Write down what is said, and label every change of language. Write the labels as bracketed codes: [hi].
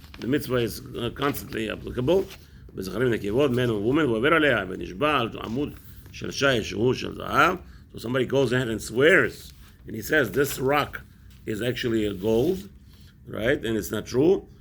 [en] The mitzvah is constantly applicable. [he] בזכרים ונקבות, [en] man and woman, [he] ועובר עליה ונשבע על עמוד של שיש שהוא של זהב. [en] So somebody goes ahead and swears and he says this rock is actually a gold, right? And it's not true.